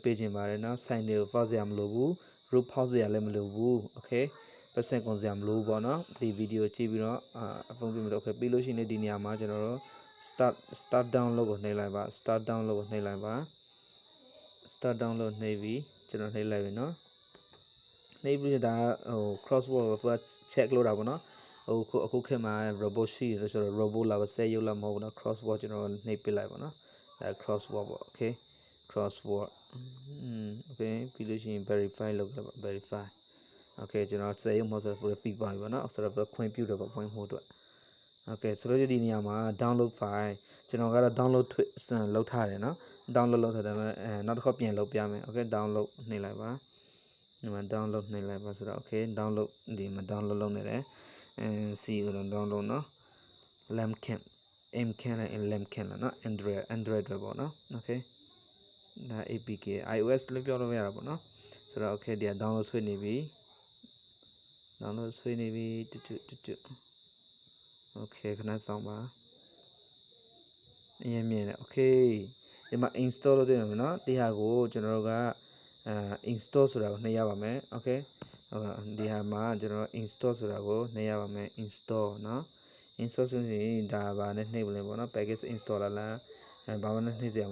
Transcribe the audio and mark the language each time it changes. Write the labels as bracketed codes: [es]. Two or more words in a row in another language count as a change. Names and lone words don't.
[my] ပေးခြင်းပါတယ်နော် sign တွေကို pause ရမလို့ဘူး [en] root pause [my] ရလည်းမလို့ဘူး okay ပတ်စံကုန်စရာမလိုဘူးပေါ့နော်ဒီ video ကြည့်ပြီးတော့အဖုံးပြမလို့ okay ပြီးလို့ရှိရင်ဒီနေရာမှာကျွန်တော်တို့ [en] start download [my] ကိုနှိပ်လိုက်ပါ [en] start download [my] ကိုနှိပ် လိုက်ပါ [en] start download [my] နှိပ်ပြီးကျွန်တော်နှိပ်လိုက်ပြီနော်နှိပ်ပြီးဒါဟို crossword ကို [en] first check [my] လုပ်တာပေါ့နော်အခုခေတ်မှာ robot ရှိတယ်ဆိုတော့ robot လာပဲဆက်ရုပ်လာမဟုတ်ဘူးနော် crossword ကျွန်တော်နှိပ်ပြလိုက်ပါနော်ဒါ crossword ပေါ့ [en] okay crossword okay [my] ပြီးလို့ရှိရင် verify လုပ်လိုက်ပါ [en] verify okay [my] ကျွန်တော်ဆက်ရုံမဟုတ်ဆိုတော့ repeat ပါပြီပေါ့နော်ဆိုတော့ခွင့်ပြုတယ်ပေါ့ဖွင့်ဖို့အတွက် okay ဆိုတော့ဒီနေရာမှာ [en] download file [my] ကျွန်တော်ကတော့ download လုပ်ထားတယ်နော် download လုပ်ထားတယ်နောက်တစ်ခါပြန်လုပ်ပြမယ် [en] okay download [my] နှိပ်လိုက်ပါဒီမှာ download နှိပ်လိုက်ပါဆိုတော့ [en] okay download [my] ဒီမှာ download လုပ်နေတယ်see ကို download နော် [en] lamcam mcam [my] နဲ့ lamcam လားနော် android ပဲပေါ့နော် okay ဒါ APK iOS လို့ပြောလို့ရတာပေါ့နော်ဆိုတော့ okay ဒီက download ဆွဲနေပြီ okay ခဏစောင့်ပါအရင်မြင်တယ် okay ဒီမှာ install လုပ်တွေ့ရမယ်နော်ဒီဟာကိုကျွန်တော်တို့ကinstall ဆိုတာကိုနှိပ်ရပါမယ် okay ဒီဟာမှာကျွန်တော်တို့ install ဆိုတာကိုနှိပ်ရပါမယ် install နော် install ဆိုရင်ဒါပါနဲ့နှိပ်ပလဲပေါ့နော် [en] package installer [my] လားဘာမှနှိပ်စရာမ